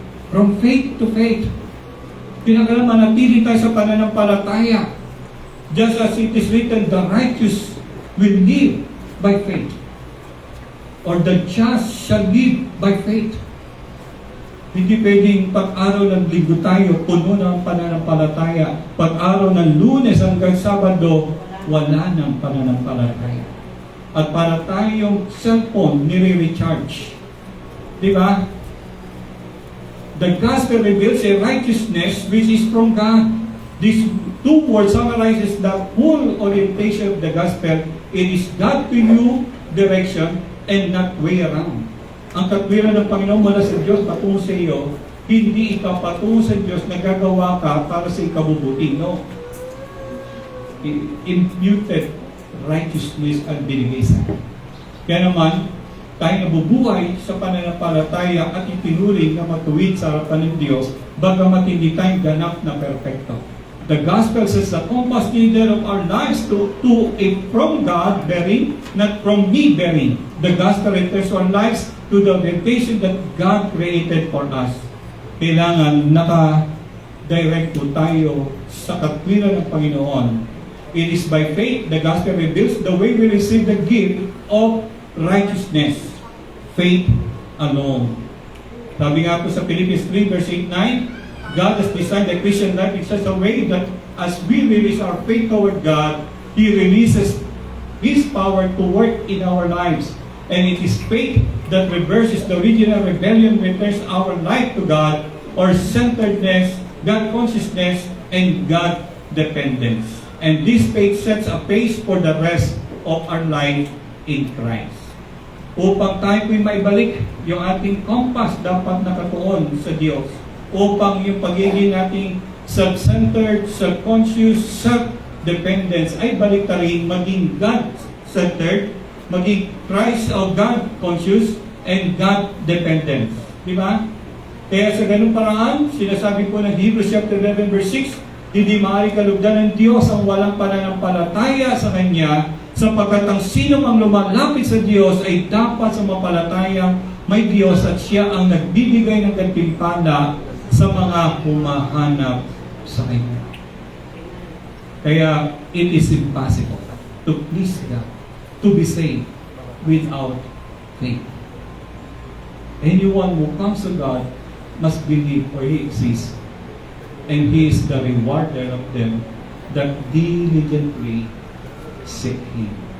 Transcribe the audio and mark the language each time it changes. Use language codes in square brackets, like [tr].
[en] From faith to faith, [tl] pinagalang manatili tayo sa pananampalataya. [en] Just as it is written, the righteous will live by faith, or the just shall live by faith. [tl] Hindi pwedeng pag-araw ng linggo tayo, puno ng pananampalataya. Pag-araw ng Lunes hanggang Sabado, wala ng pananampalataya. At para tayong cellphone, nire-recharge. Di ba? [en] The gospel reveals a righteousness which is from God. These two words summarizes the whole orientation of the gospel. It is God to you direction and not way around. [tl] Ang katwiran ng Panginoon mula sa Diyos patungo sa iyo, hindi ikaw patungo sa Diyos nagagawa ka para sa ikabubuti. No. Imputed righteousness ang binigay sa akin. Kaya naman, tayo nabubuhay sa pananampalataya at itinuring na matuwid sa harapan ng Diyos, bagamat hindi tayo ganap na perfecto. [en] The gospel says the compass needed of our lives to a from God bearing, not from me bearing. The gospel refers our lives to the orientation that God created for us. [tl] Kailangan naka-direct po tayo sa katwiran ng Panginoon. [en] It is by faith the gospel reveals the way we receive the gift of righteousness. Faith alone. [tl] Sabi nga po sa [en] Philippians 3 verse 8-9, God has designed the Christian life in such a way that as we release our faith toward God, He releases His power to work in our lives. And it is faith that reverses the original rebellion, returns our life to God, or centeredness, God consciousness, and God dependence. And this faith sets a pace for the rest of our life in Christ. [tl] Upang tayo po'y maibalik, yung ating compass dapat nakatuon sa Diyos. Upang yung pagiging nating self-centered, self-conscious, self-dependence ay balik ta rin maging God-centered, maging Christ o God-conscious, and God-dependent. Di ba? Kaya sa ganung paraan, sinasabi po ng Hebrews chapter 11 verse 6, hindi maaari kalugdan ng Diyos ang walang pananampalataya sa Kanya, sapagkat ang sino mang lumalapit sa Diyos ay dapat sa mapalataya may Diyos at Siya ang nagbibigay ng gantimpala sa mga humahanap sa Kanya. [en] Kaya it is impossible to please God, to be saved without faith. Anyone who comes to God must believe for He exists, and He is the rewarder of them that diligently seek Him.